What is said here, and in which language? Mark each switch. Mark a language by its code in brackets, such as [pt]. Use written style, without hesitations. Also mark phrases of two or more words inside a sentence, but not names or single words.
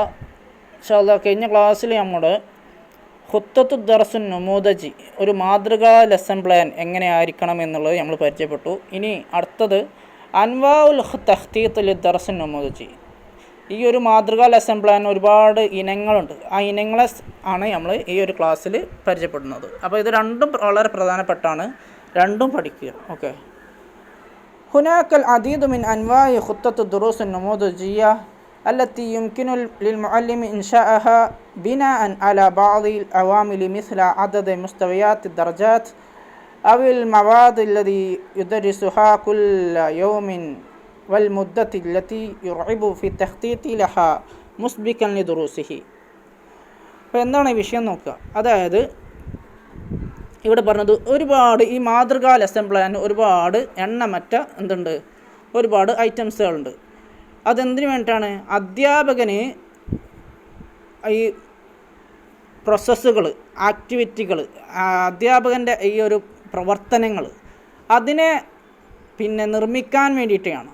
[ml] ഇൻഷാല്ലാഹ് കഴിഞ്ഞ ക്ലാസ്സിൽ നമ്മൾ [ar] خطة درس نموذجي [ml] ഒരു മാതൃകാ [en] lesson plan [ml] എങ്ങനെയായിരിക്കണം എന്നുള്ളത് നമ്മൾ പരിചയപ്പെട്ടു. ഇനി അടുത്തത് [ar] أنواع التخطيط لدرس نموذجي. [ml] ഈ ഒരു മാതൃകാ [en] lesson plan [ml] ഒരുപാട് ഇനങ്ങളുണ്ട്. ആ ഇനങ്ങളെ ആണ് നമ്മൾ ഈ ഒരു ക്ലാസ്സിൽ പരിചയപ്പെടുന്നത്. അപ്പോൾ ഇത് രണ്ടും വളരെ പ്രധാനപ്പെട്ടാണ്, രണ്ടും പഠിക്കുക. ഓക്കെ. [ar] هناك العديد من أنواع خطة الدروس النموذجية التي يمكن للمعلم إنشاءها بناء على بعض العوامل مثل عدد مستويات الدرجات أو المواد التي يدرسها كل يوم والمدة التي يرغب في التخطيط لها مسبقا لدروسه. [ml] അപ്പോൾ എന്താണ് ഈ വിഷയം നോക്കുക. അതായത് ഇവിടെ പറഞ്ഞത് ഒരുപാട് ഈ മാതൃകാ [en] lesson plan [ml] ഒരുപാട് എണ്ണമറ്റ ഒരുപാട് ഐറ്റംസുകളുണ്ട്. അതെന്തിനു വേണ്ടിയിട്ടാണ്? അധ്യാപകന് ഈ പ്രോസസ്സുകൾ, ആക്ടിവിറ്റികൾ, അധ്യാപകൻ്റെ ഈ ഒരു പ്രവർത്തനങ്ങൾ അതിനെ നിർമ്മിക്കാൻ വേണ്ടിയിട്ടാണ്.